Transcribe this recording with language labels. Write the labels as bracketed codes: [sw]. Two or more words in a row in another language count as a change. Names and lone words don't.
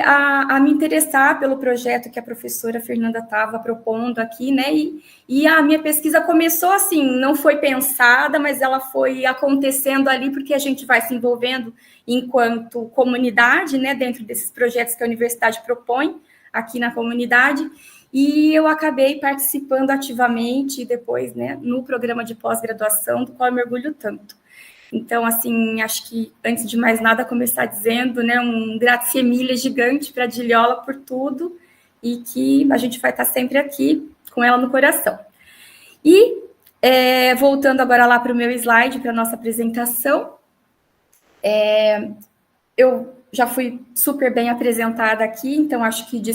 [pt] a me interessar pelo projeto que a professora Fernanda estava propondo aqui, né, e a minha pesquisa começou assim, não foi pensada, mas ela foi acontecendo ali, porque a gente vai se envolvendo enquanto comunidade, né, dentro desses projetos que a universidade propõe aqui na comunidade, e eu acabei participando ativamente depois, né, no programa de pós-graduação, do qual eu me orgulho tanto. Então, assim, acho que, antes de mais nada, começar dizendo, né, um [it] grazie mille [pt] gigante para a Diliola por tudo, e que a gente vai estar sempre aqui com ela no coração. E, voltando agora lá para o meu slide, para a nossa apresentação, eu já fui super bem apresentada aqui, então acho que